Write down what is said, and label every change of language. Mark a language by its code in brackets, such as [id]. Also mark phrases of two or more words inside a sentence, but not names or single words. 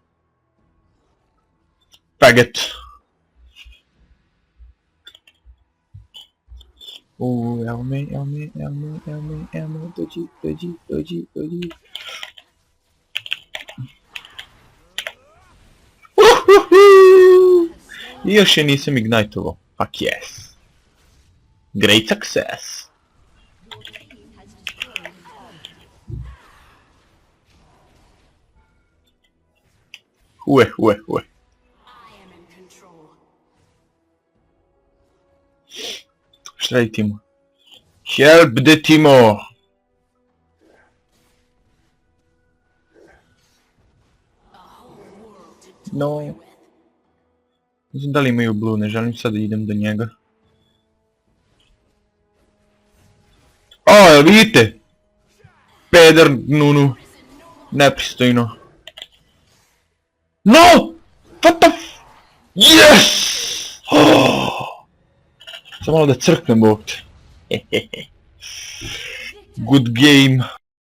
[bs] Faggot. Evo me, dođi. I još je nisam igniteovao. [en] Fuck yes. Great success. Ue. [bs] Šta radi Timo? [en] Help the Timo! No. [bs] Ne znam da li imaju blue, ne želim sad da idem do njega. Jel vidite? Peder Nunu. Nepristojno. [en] No! What the f... Yes! [bs] Samo malo da crknem ovdje. [en] Good game.